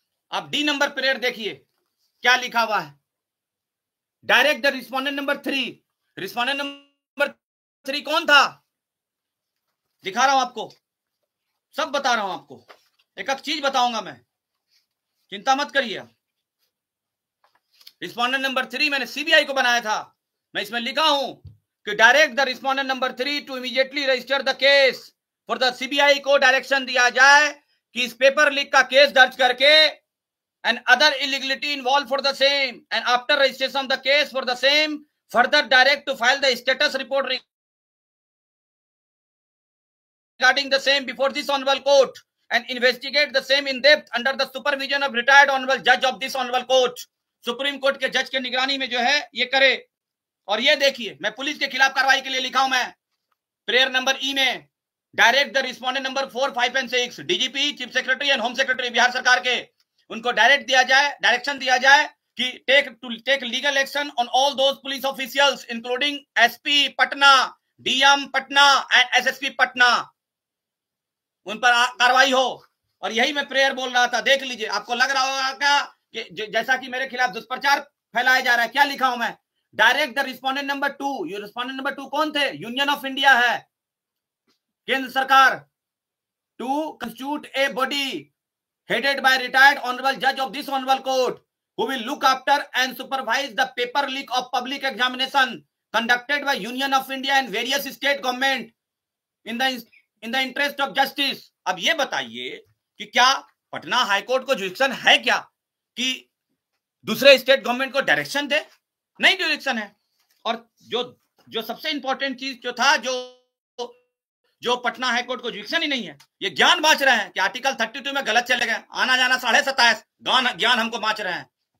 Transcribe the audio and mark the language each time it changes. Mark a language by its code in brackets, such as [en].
[hi] अब D number prayer देखिए क्या लिखा हुआ है, [en] Direct the respondent number 3। [hi] Respondent number 3 कौन था? दिखा रहा हूं आपको, सब बता रहा हूं आपको, एक एक चीज बताऊंगा मैं, चिंता मत करिए। रिस्पोंडेंट नंबर 3 मैंने सीबीआई को बनाया था। मैं इसमें लिखा हूं कि [en] direct the respondent number 3 to immediately register the case for the CBI [hi] को डायरेक्शन दिया जाए कि इस पेपर लीक का केस दर्ज करके [en] and other illegality involved for the same, and after registration of the case for the same, further direct to file the status report regarding the same before this honorable court and investigate the same in depth under the supervision of retired honorable judge of this honorable court। [hi] Supreme court के जज के निगरानी में जो है ये करे। और ये देखिए, मैं पुलिस के खिलाफ कार्रवाई के लिए लिखा हूं मैं प्रेयर नंबर ई में, [en] direct the respondent number 4, 5 and 6 DGP, chief secretary and home secretary [hi] Bihar सरकार के, उनको डायरेक्ट दिया जाए, डायरेक्शन दिया जाए कि [en] take legal action on all those police officials including SP Patna, DM Patna and SSP Patna, [hi] उन पर कार्रवाई हो। और यही मैं प्रेयर बोल रहा था। देख लीजिए, आपको लग रहा होगा क्या कि जैसा कि मेरे खिलाफ दुष्प्रचार फैलाया जा रहा है। क्या लिखा हूं मैं? [en] Direct the respondent number 2। [hi] ये रिस्पोंडेंट नंबर 2 कौन थे? [en] Union of India है, केंद्र सरकार, to constitute a body headed by retired honorable judge of this honorable court who will look after and supervise the paper leak of public examination conducted by Union of India and various state government in the interest of justice। [hi] अब ये बताइए कि क्या Patna high court को jurisdiction है क्या कि दूसरे स्टेट गवर्नमेंट को डायरेक्शन दे? नहीं जुरिडिक्शन है। और जो सबसे इंपॉर्टेंट चीज जो था, जो पटना हाईकोर्ट को जुरिडिक्शन ही नहीं है, ये ज्ञान बांच रहे हैं कि आर्टिकल 32 में गलत चले गए, आना जाना 27.5 ज्ञान हमको बांच रहे हैं।